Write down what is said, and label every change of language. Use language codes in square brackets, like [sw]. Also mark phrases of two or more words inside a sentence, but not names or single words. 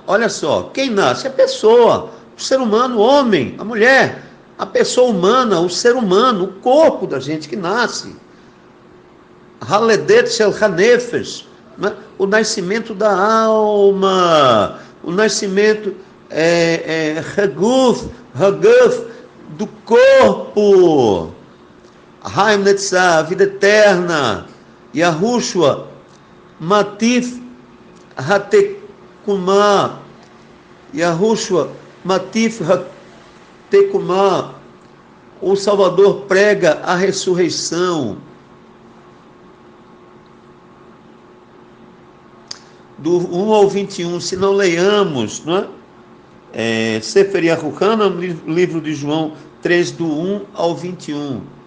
[pt] Olha só, quem nasce? A pessoa, o ser humano, o homem, a mulher, a pessoa humana, o ser humano, o corpo da gente que nasce. [he] הלידה של הנפש, [pt] né? O nascimento da alma, o nascimento haguf, do corpo. [he] חיים נצח, [pt] a vida eterna. Yahushua, [he] מטיף התקומה, יהושע, מטיף התקומה, [pt] o Salvador prega a ressurreição. Do 1 ao 21, se não leiamos, não é? [he] ספר יוחנן, [pt] livro de João 3, do 1 ao 21.